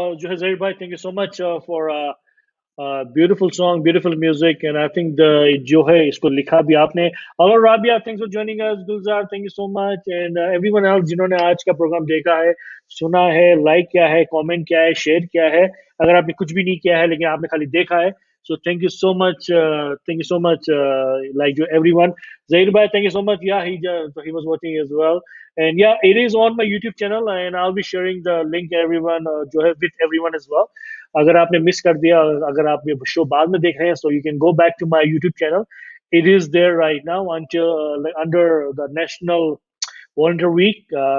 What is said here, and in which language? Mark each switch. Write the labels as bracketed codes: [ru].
[en] जो है ज़हीर भाई, thank you so much for beautiful song, beautiful music, and I think the जो है [hi] इसको लिखा भी आपने। [en] Hello Rabia, thanks for joining us. [hi] Gulzar, [en] thank you so much, and everyone else [hi] जिन्होंने आज का प्रोग्राम देखा है, सुना है, लाइक किया है, कमेंट किया है, शेयर किया है। अगर आपने कुछ भी नहीं किया है लेकिन आपने खाली देखा है, [en] so thank you so much, like everyone. Zahir bhai, thank you so much. Yeah, he was watching as well, and yeah, it is on my YouTube channel, and I'll be sharing the link everyone जो है with everyone as well. [hi] अगर आपने miss कर दिया, अगर आप ये show बाद में देख रहे हैं, [en] so you can go back to my YouTube channel. It is there right now until under the National Volunteer Week.